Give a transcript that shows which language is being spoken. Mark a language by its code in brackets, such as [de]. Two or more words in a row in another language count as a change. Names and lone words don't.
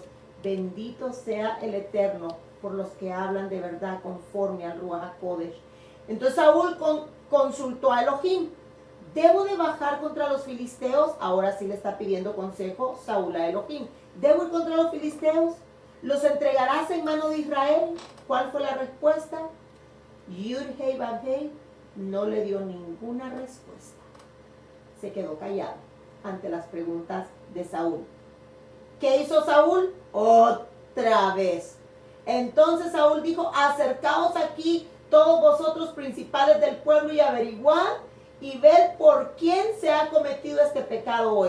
[es] Bendito sea el Eterno por los que hablan de verdad conforme al [he] רוח הקודש. [es] Entonces Saúl consultó a Elohim. ¿Debo de bajar contra los filisteos? Ahora sí le está pidiendo consejo Saúl a Elohim. ¿Debo ir contra los filisteos? ¿Los entregarás en mano de Israel? ¿Cuál fue la respuesta? Yud-Hei Vav-Hei no le dio ninguna respuesta. Se quedó callado ante las preguntas de Saúl. ¿Qué hizo Saúl? Otra vez. Entonces Saúl dijo, acercaos aquí todos vosotros principales del pueblo y averiguad y ver por quién se ha cometido este pecado hoy.